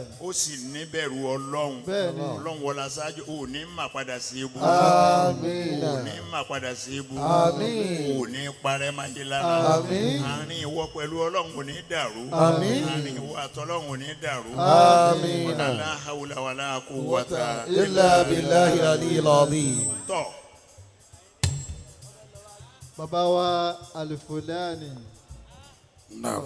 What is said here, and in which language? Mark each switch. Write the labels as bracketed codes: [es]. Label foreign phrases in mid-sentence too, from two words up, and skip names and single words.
[yo] ó sì níbẹ̀rù Ọlọ́run. bẹ́ẹ̀ ni Ọlọ́run wọlá ṣáájú ò ní má padà sí ibú. Àmín. Ò ní má padà sí ibú. Àmín. Ò ní parẹ́ máa yé lára. Àmín. Àárín ìwọ pẹ̀lú Ọlọ́run ò ní dàrú. Àmín. Àárín ìwọ àtọ́lọ́run ò ní dàrú. Àmín. [ar] لا حول ولا قوة إلا بالله العلي العظيم. [yo] tọ́. bàbá wa Al-Fulani.